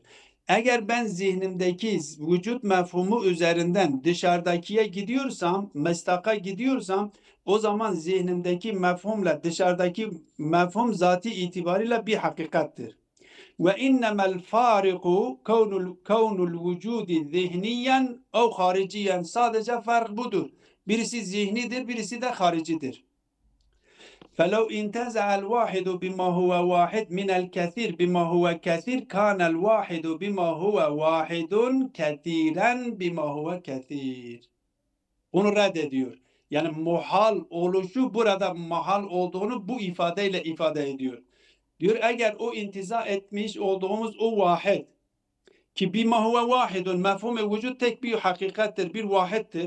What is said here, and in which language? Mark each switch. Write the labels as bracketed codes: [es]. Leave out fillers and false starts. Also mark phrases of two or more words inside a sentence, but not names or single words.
[tr] Eğer ben zihnimdeki vücut mefhumu üzerinden dışarıdakiye gidiyorsam, mestaka gidiyorsam, o zaman zihnimdeki mefhumla dışarıdaki mefhum zati itibariyle bir hakikattir. [ar] وإنما الفارق كون الوجود ذهنياً أو خارجياً. [tr] Sadece fark budur. Birisi zihnidir, birisi de haricidir. [ar] فلو انتزع الواحد بما هو واحد من الكثير بما هو كثير كان الواحد بما هو واحد كثيرا بما هو كثير. [tr] Bunu reddediyor. Yani muhal oluşu burada mahal olduğunu bu ifadeyle ifade ediyor. Diyor eğer o intiza etmiş olduğumuz o vahid ki [ar] بما هو واحد [tr] mefhum-i vücud tek bir hakikattir, bir vahiddir.